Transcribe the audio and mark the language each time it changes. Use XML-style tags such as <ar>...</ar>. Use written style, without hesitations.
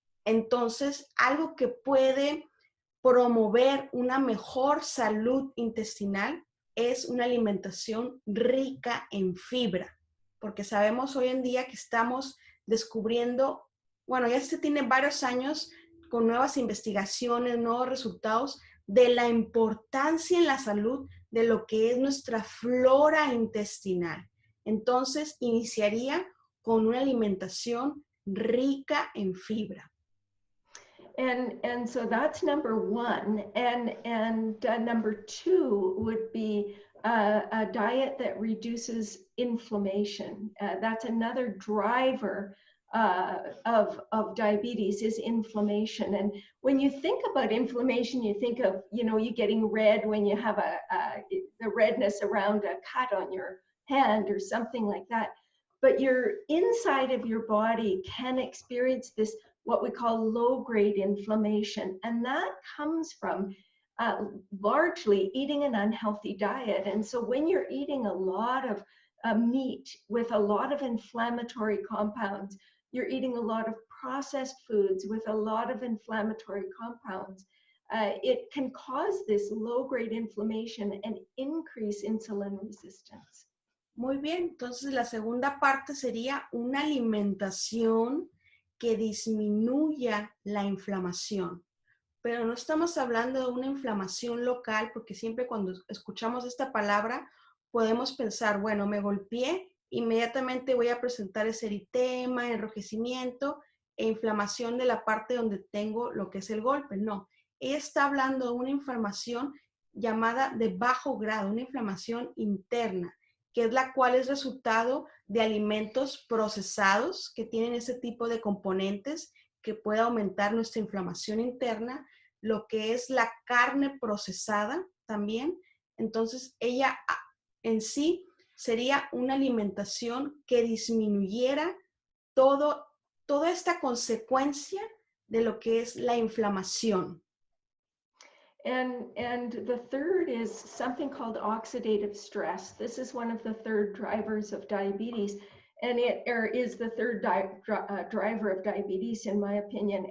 <es>Entonces, algo que puede promover una mejor salud intestinal es una alimentación rica en fibra, porque sabemos hoy en día que estamos descubriendo, bueno, ya se tiene varios años con nuevas investigaciones, nuevos resultados de la importancia en la salud de lo que es nuestra flora intestinal. Entonces, iniciaría con una alimentación rica en fibra.</es> <en>And so that's number one. And number two would be a diet that reduces inflammation. That's another driver of diabetes is inflammation. And when you think about inflammation, you think of, you getting red when you have the redness around a cut on your hand or something like that. But your inside of your body can experience this, what we call low-grade inflammation. And that comes from largely eating an unhealthy diet. And so when you're eating a lot of meat with a lot of inflammatory compounds, you're eating a lot of processed foods with a lot of inflammatory compounds, it can cause this low-grade inflammation and increase insulin resistance.</en> <es>Muy bien, entonces la segunda parte sería una alimentación que disminuya la inflamación. Pero no estamos hablando de una inflamación local, porque siempre cuando escuchamos esta palabra podemos pensar, bueno, me golpeé, inmediatamente voy a presentar ese eritema, enrojecimiento e inflamación de la parte donde tengo lo que es el golpe. No, ella está hablando de una inflamación llamada de bajo grado, una inflamación interna, que es la cual es resultado de alimentos procesados que tienen ese tipo de componentes que puede aumentar nuestra inflamación interna, lo que es la carne procesada también. Entonces, ella en sí sería una alimentación que disminuyera toda esta consecuencia de lo que es la inflamación.</es> <en>And the third is something called oxidative stress. This is one of the third drivers of diabetes, and it is the third driver of diabetes, in my opinion.</en>